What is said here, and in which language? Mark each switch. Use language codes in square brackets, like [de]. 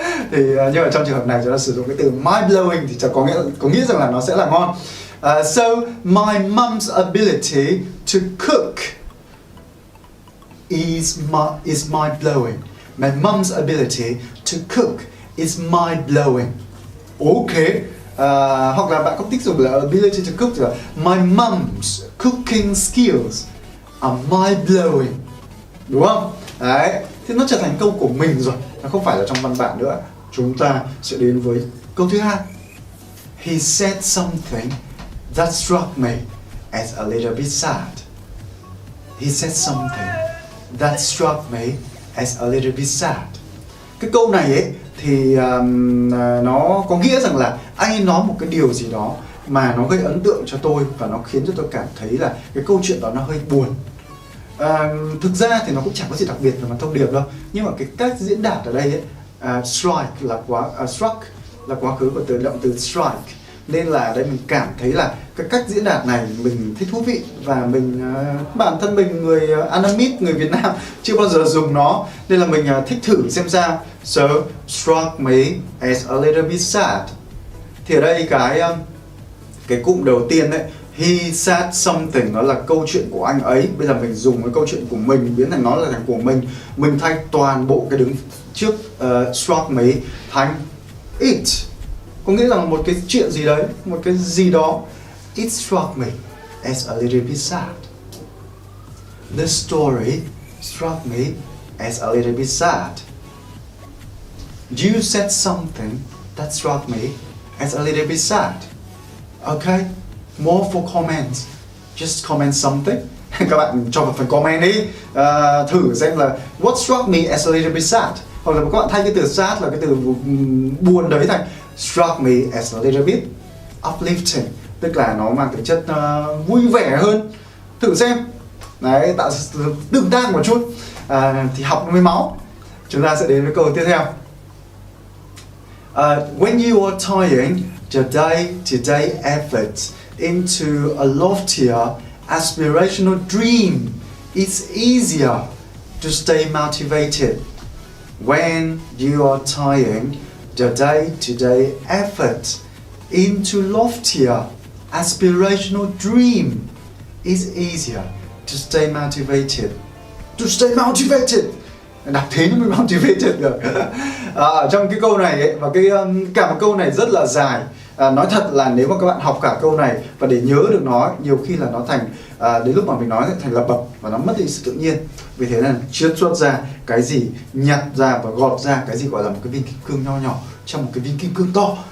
[vi] Thì nhưng mà trong trường hợp này chúng ta sử dụng cái từ mind blowing thì có nghĩa rằng là nó sẽ là ngon. [en] So my mom's ability to cook is mind blowing. My mom's ability to cook is mind blowing. Ok. [vi] Hoặc là bạn có thích dùng là [en] ability to cook, [vi] là [en] my mom's cooking skills are mind blowing, [vi] đúng không? Đấy, thì nó trở thành câu của mình rồi, nó không phải là trong văn bản nữa. Chúng ta sẽ đến với câu thứ hai. [en] He said something that struck me as a little bit sad. He said something that struck me as a little bit sad. [vi] Cái câu này ấy thì nó có nghĩa rằng là anh ấy nói một cái điều gì đó mà nó gây ấn tượng cho tôi, và nó khiến cho tôi cảm thấy là cái câu chuyện đó nó hơi buồn. Thực ra thì nó cũng chẳng có gì đặc biệt về mặt thông điệp đâu, nhưng mà cái cách diễn đạt ở đây ấy, struck là quá khứ của động từ strike, nên là ở đây mình cảm thấy là cái cách diễn đạt này mình thấy thú vị, và bản thân mình người Anamit, người Việt Nam chưa bao giờ dùng nó, nên là mình thích thử xem sao. [en] So struck me as a little bit sad. [vi] Thì ở đây cái cụm đầu tiên đấy, [en] he said something, [vi] nó là câu chuyện của anh ấy. Bây giờ mình dùng cái câu chuyện của mình biến thành nó là thành của mình thay toàn bộ cái đứng trước [en] struck me [vi] thành it, có nghĩa là một cái chuyện gì đấy, một cái gì đó. [en] It struck me as a little bit sad. The story struck me as a little bit sad. You said something that struck me as a little bit sad. Okay, more for comments. Just comment something. [vi] Các bạn cho vào phần comment đi, thử xem là [en] what struck me as a little bit sad, [vi] hoặc là các bạn thay cái từ sad là cái từ buồn đấy thành [en] struck me as a little bit uplifting, [vi] tức là nó mang tính chất vui vẻ hơn. Thử xem đấy, tạo tương tác một chút, thì học nó mới máu. Chúng ta sẽ đến với câu tiếp theo. [en] When you are tying your day-to-day efforts into a loftier aspirational dream, it's easier to stay motivated. When you are tying your day-to-day effort into loftier aspirational dream, it's easier to stay motivated. To stay motivated. [vi] Đọc thế nó mới motivated được. Trong cái câu này ấy, và cả một câu này rất là dài, Nói thật là nếu mà các bạn học cả câu này và để nhớ được nó, nhiều khi là nó thành đến lúc mà mình nói thành lập bập và nó mất đi sự tự nhiên. Vì thế là chiết xuất ra cái gì, nhặt ra và gọt ra cái gì gọi là một cái viên kim cương nho nhỏ trong một cái viên kim cương to.